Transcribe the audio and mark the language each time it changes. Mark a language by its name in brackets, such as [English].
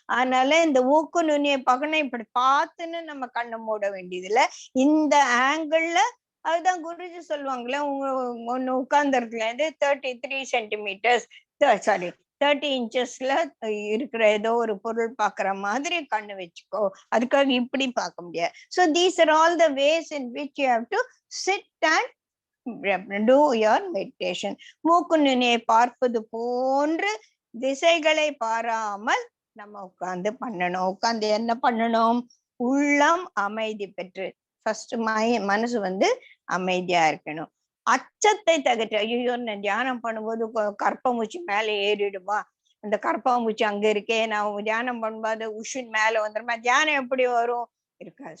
[Tamil] அதனால இந்த ஊக்கு நுனியை பார்க்கணும், இப்படி பார்த்துன்னு நம்ம கண்ணு மூட வேண்டியது இல்ல, இந்த ஆங்கிள். அதுதான் குருஜி சொல்லுவாங்களே, ஒண்ணு உட்கார்ந்து இருந்து 33 சென்டிமீட்டர்ஸ், சாரி 30 inches இருக்கிற ஏதோ ஒரு பொருள் பாக்குற மாதிரி கண்ணு வச்சுக்கோ. அதுக்காக இப்படி பார்க்க முடியாது. [English] So these are all the ways in which you have to sit and do your meditation. [Tamil] மூக்கு நுனியை பார்ப்பது போன்று திசைகளை பாராமல் நம்ம உட்கார்ந்து பண்ணணும். உட்கார்ந்து என்ன பண்ணணும்? உள்ளம் அமைதி பெற்று, ஃபர்ஸ்ட் மனசு வந்து அமைதியா இருக்கணும். அச்சத்தை தகற்று. ஐயோ நான் தியானம் பண்ணும்போது கற்பமூச்சி மேல ஏறிடுமா, அந்த கற்பமூச்சி அங்க இருக்கே, நான் தியானம் பண்ணும்போது உஷின் மேல வந்துருமா, தியானம் எப்படி வரும்? இருக்காது.